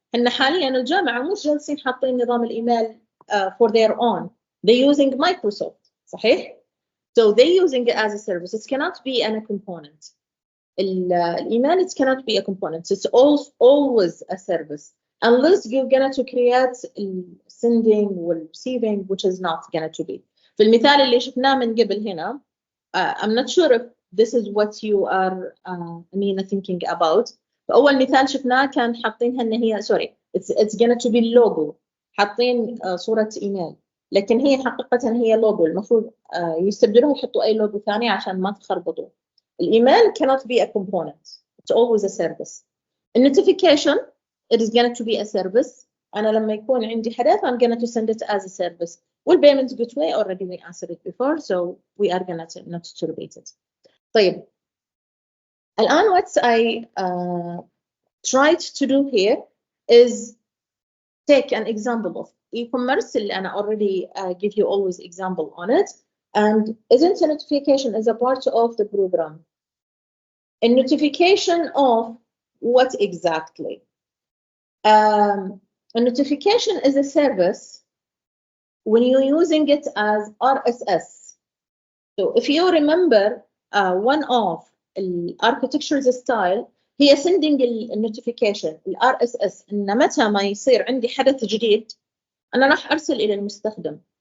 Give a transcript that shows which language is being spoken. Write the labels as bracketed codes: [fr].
[ar] إن حاليا الجامعة مش جالسين حاطين نظام الإيميل for their own. [en] They're using Microsoft. صحيح؟ So they're using it as a service. It cannot be a component. الإيميل it cannot be a component. It's always a service. Unless you're going to create sending or receiving, which is not going to be. [ar] في المثال اللي شفناه من قبل هنا, [en] I'm not sure if this is what you are thinking about. [ar] فأول مثال شفناه كان حاطينها إن هي [en] it's going to be logo. [ar] حاطين صورة إيميل. لكن هي حقيقة هي لوجو. المفروض يستبدلوها يحطوا أي لوجو ثاني عشان ما تخربطوا. [en] الإيميل cannot be a component. It's always a service. Notification, it is going to be a service. [ar] أنا لما يكون عندي حدث [en] I'm going to send it as a service. والpayment gateway already we answered it before, so we are going to not to repeat it. [ar] طيب. [en] الآن what I tried to do here is take an example of e-commerce اللي أنا already give you always example on it, and isn't a notification is a part of the program. A notification of what exactly? A notification is a service when you're using it as RSS. So if you remember one of the architecture's style [ar] هي sending النوتيفيكيشن RSS إن متى ما يصير عندي حدث جديد أنا راح أرسل إلى المستخدم.